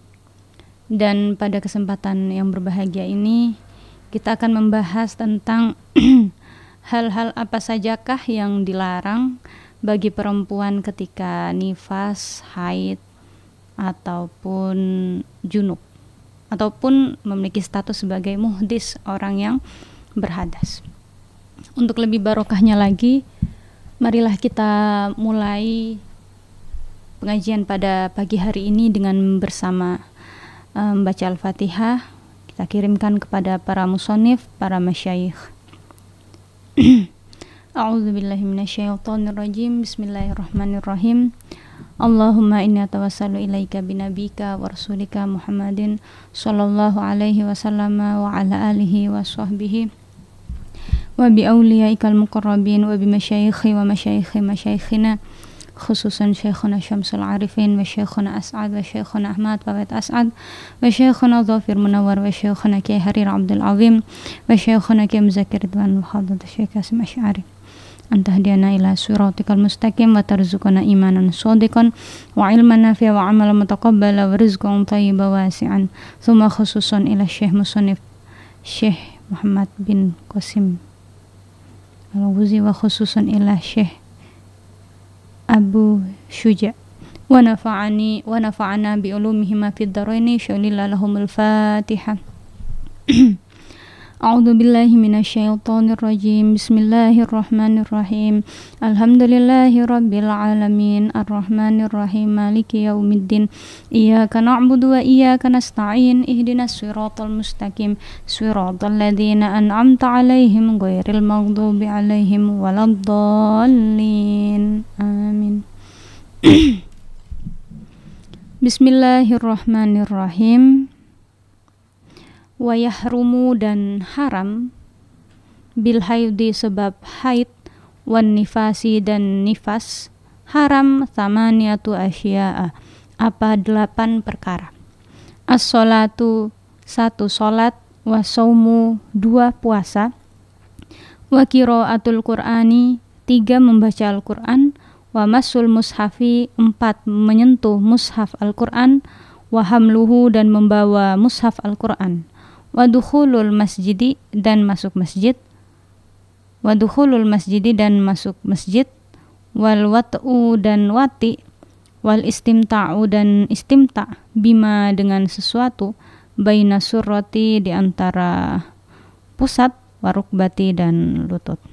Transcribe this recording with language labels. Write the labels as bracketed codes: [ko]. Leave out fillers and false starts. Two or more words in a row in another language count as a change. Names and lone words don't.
[id] Dan pada kesempatan yang berbahagia ini kita akan membahas tentang hal-hal apa sajakah yang dilarang bagi perempuan ketika nifas, haid, ataupun junub, ataupun memiliki status sebagai muhdis, orang yang berhadas. Untuk lebih barokahnya lagi, marilah kita mulai pengajian pada pagi hari ini dengan bersama membaca Al-Fatihah. Kita kirimkan kepada para musonif, para masyayikh. [ar] أعوذ بالله من الشيطان الرجيم. بسم الله الرحمن الرحيم. اللهم إني أتوسل إليك بنبيك ورسولك محمد صلى الله عليه وسلم وعلى آله وصحبه وبأوليائك المقربين وبمشايخي ومشايخ مشايخنا خصوصا شيخنا شمس العارفين وشيخنا أسعد وشيخنا أحمد فوائد أسعد وشيخنا ظافر منور وشيخنا كياهي حارر عبد العظيم وشيخنا كياهي مذكر رضوان وحضرة الشيخ قاسم أشعري أن تهدينا إلى صراطك المستقيم وترزقنا إيمانا صادقا وعلما نافعا وعملا متقبلا ورزقا طيبا واسعا. ثم خصوصا إلى الشيخ المصنف الشيخ محمد بن قاسم الغزي وخصوصا إلى الشيخ أبي شجاع ونفعنا بعلومهما في الدارين شيء لله لهم الفاتحة. أعوذ بالله من الشيطان الرجيم. بسم الله الرحمن الرحيم الحمد لله رب العالمين الرحمن الرحيم مالك يوم الدين. إياك نعبد وإياك نستعين اهدنا الصراط المستقيم. صراط الذين أنعمت عليهم غير المغضوب عليهم ولا الضالين. Amin. بسم الله الرحمن الرحيم. ويحرم, [id] dan haram, [ar] بالحيض, [id] sebab haid, [ar] والنفاس, [id] dan nifas, haram [ar] ثمانية أشياء, [id] apa 8 perkara. As-sholatu, 1 sholat, [ar] والصوم, [id] 2 puasa, [ar] وقراءة القرآن, [id] 3 membaca Al-Qur'an, [ar] ومس المصحف, [id] 4 menyentuh mushaf Al-Qur'an, [ar] وحمله, [id] dan membawa mushaf Al-Qur'an, [ar] ودخول المسجد, [id] dan masuk masjid, [ar] والوطء, [id] dan wati, [ar] والاستمتاع, [id] dan istimta', bima, dengan sesuatu, [ar] بين السرة, [id] di antara pusat, warukbati, dan lutut.